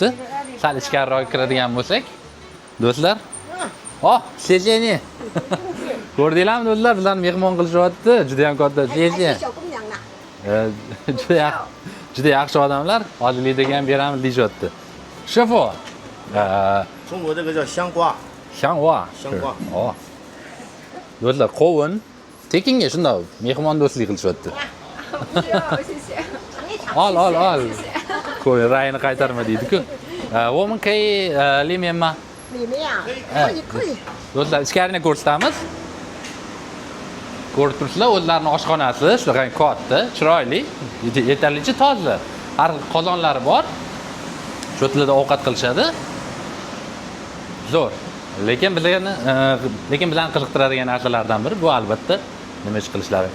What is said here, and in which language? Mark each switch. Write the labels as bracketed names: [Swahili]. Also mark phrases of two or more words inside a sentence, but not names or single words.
[Uzbek] Sal ichkariroq kiradigan bo'lsak, do'stlar, sejeni. Ko'rdinglarmi do'stlar, bizlarni mehmon qilishyapti. Juda ham katta sejen. Juda yaxshi odamlar, hozirlikdagi ham beramiz deyapti. Shefo. [Chinese] 中国这个叫香瓜， Shangwa. 香瓜。 [Uzbek] Do'stlar, qovun tekinga shunda mehmon do'stlik qilishyapti. [Chinese] 谢谢。 [Uzbek] Ol. Qo'y rayini qaytarma deydi-ku. [Chinese] 我们可以里面吗？里面啊，可以。 [Uzbek] Do'stlar, ichkarini ko'rsatamiz. Ko'rib turibsizlar, o'zlarining oshxonasi shunaqa katta, chiroyli, yetarlicha toza. Har xil qozonlari bor. Shu yerda ovqat qilishadi. Zo'r. Lekin bizlarni qiziqtiradigan narsalardan biri bu albatta nima ish qilishlari.